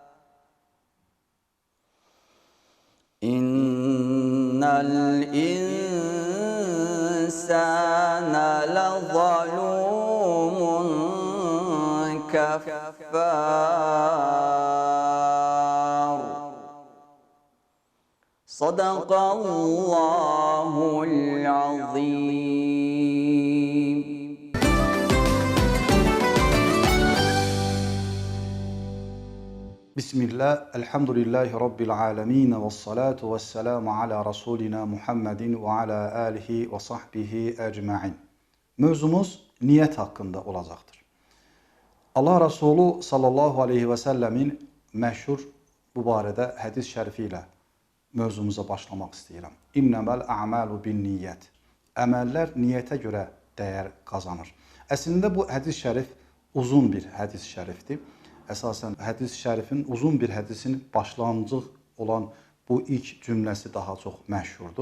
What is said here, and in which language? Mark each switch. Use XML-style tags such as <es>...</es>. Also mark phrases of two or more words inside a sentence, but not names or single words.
<ar>إن الإنسان الإنسان لظلوم كفار صدق الله العظيم. بسم الله، الحمد لله رب العالمين والصلاة والسلام على رسولنا محمد وعلى آله وصحبه أجمعين.</ar> <az>Mövzumuz niyet hakkında olacaqdır. Allah Resulü</az> <ar>صلى الله عليه وسلم</ar> <az>məşhur bu barədə hədis şərifi ilə mövzumuza başlamaq istəyirəm.</az> <ar>إنما الأعمال بالنيات.</ar> <az>Əməllər niyyətə görə dəyər qazanır. Əslində bu hədis şərif uzun bir hədis şərifdir. Əsasən hədis şərifin uzun bir hədisin başlanğıc olan bu ilk cümləsi daha çox məşhurdur.</az>